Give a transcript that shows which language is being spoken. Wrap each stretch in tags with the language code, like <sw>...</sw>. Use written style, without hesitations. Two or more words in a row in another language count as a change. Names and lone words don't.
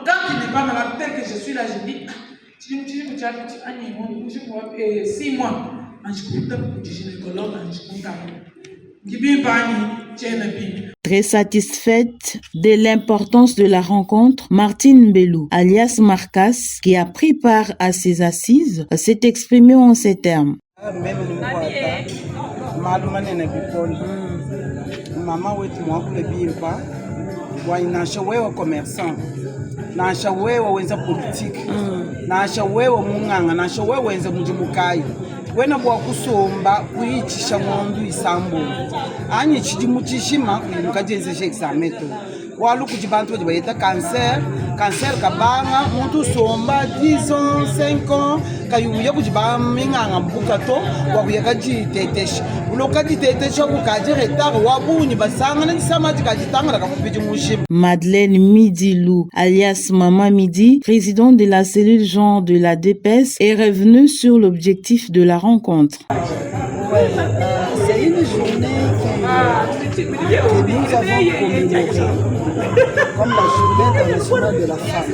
<fr>Quand tu n'es pas malade, tel que je suis là, je dis, 6 mois. Très satisfaite de l'importance de la rencontre, Martine Belou, alias Marcas, qui a pris part à ces assises, s'est exprimée en ces termes.</fr> <lua>Mama wetu mwakule bilpa wainasha wewe commerçant nasha wewe wenza politique nasha wewe munganga nasha wewe wenza mujimukayo wena bwa kusomba kuyichisha ng'ondu isambo anyi chidimuchishima mukajenzesha exameto walu kuti bantu badi bayeta cancer kabanga muntu somba 10 ans 5 ans kayuya kuti baminganga mbuka to wakuya kajitetesha uloka jitetesha kukaje retard wabunyi basanga ndisamati kajitanga kakupiti mushima.</lua> <fr>Madeleine Midilou, alias Maman Midi, président de la cellule genre de la DPS, est revenue sur l'objectif de la rencontre. C'est une journée que nous avons commémorée comme la journée internationale de la femme.</fr>